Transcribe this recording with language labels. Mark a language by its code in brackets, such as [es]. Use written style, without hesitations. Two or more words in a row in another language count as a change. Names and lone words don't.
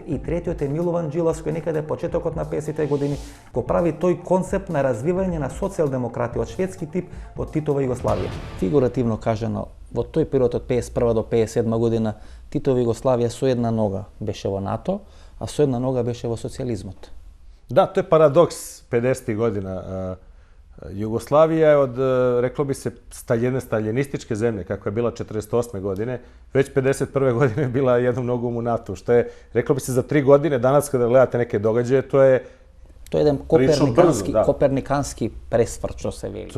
[mk] И третиот е Милован Джилас, кој некаде почетокот на 50-те години го прави тој концепт на развивање на социјалдемократија од шведски тип во Титова Југославија. Фигуративно кажано, во тој период од 51 до 57 година Титова Југославија со една нога беше во НАТО, а со една нога беше во социјализмот. [sr] Да, to je paradoks 50. godina. Jugoslavija je od, reklo bi se, jedne staljinističke zemlje, kako je bila 48. godine, već 51. godine bila jednom nogom u NATO, što je, reklo bi se, za 3 godine, danas kada gledate neke događaje, to je jedan kopernikanski presvrt, što se veli.